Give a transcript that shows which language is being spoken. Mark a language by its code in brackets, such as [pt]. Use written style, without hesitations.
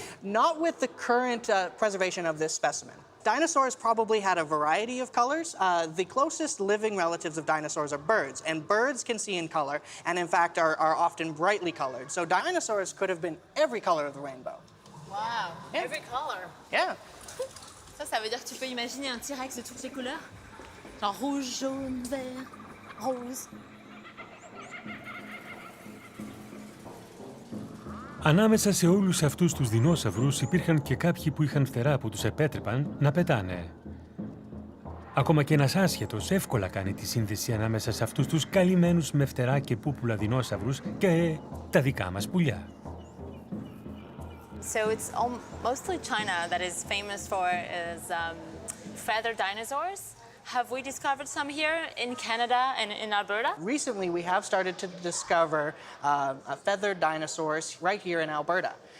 [en] Not with the current preservation of this specimen. Dinosaurs probably had a variety of colors. The closest living relatives of dinosaurs are birds, and birds can see in color, and in fact are often brightly colored. So dinosaurs could have been every color of the rainbow. Wow, Yeah. every color. Yeah. [fr] Ça veut dire que tu peux imaginer un T-Rex de toutes les couleurs? Genre rouge, jaune, vert, rose. [el] Ανάμεσα σε όλους αυτούς τους δεινόσαυρους υπήρχαν και κάποιοι που είχαν φτερά που τους επέτρεπαν να πετάνε. Ακόμα και ένας άσχετος εύκολα κάνει τη σύνδεση ανάμεσα σε αυτούς τους καλυμμένους με φτερά και πούπουλα δεινόσαυρους και τα δικά μας πουλιά. [en] So it's mostly China that is famous for is feathered dinosaurs. Have we discovered some here in Canada and in Alberta? Recently, we have started to discover feathered dinosaurs right here in Alberta.